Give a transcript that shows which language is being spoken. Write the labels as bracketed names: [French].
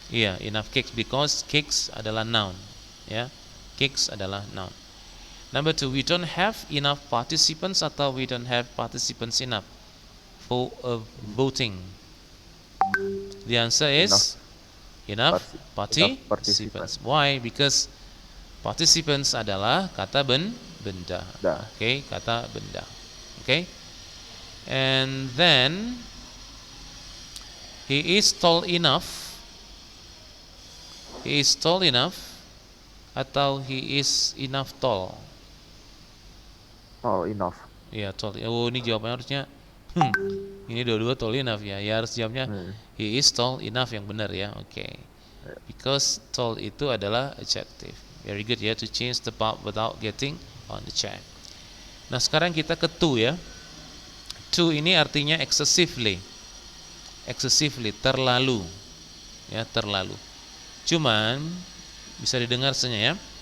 [Indonesian] Iya, [English] enough cakes because cakes [Indonesian] adalah noun. Ya, cakes adalah noun. [English] Number 2, we don't have enough participants atau we don't have participants enough for voting. The answer is enough participants. Why? Because participants [Indonesian] adalah kata benda. Okay, kata benda. Okay. [English] And then he is tall enough. He is tall enough atau he is enough tall. Tall enough. [Indonesian] Ya, tall. Oh, ini jawabannya harusnya ini dua-dua tall enough ya. Ya harus jawabnya [English] he is tall enough [Indonesian] yang benar ya. Oke. Okay. [English] Because tall itu adalah adjective. Very good ya, to change the verb without getting on the check. [Indonesian] Nah, sekarang kita ke to ya. To ini artinya excessively. Excessively, terlalu. Ya, terlalu. Cuman bisa didengar saja ya.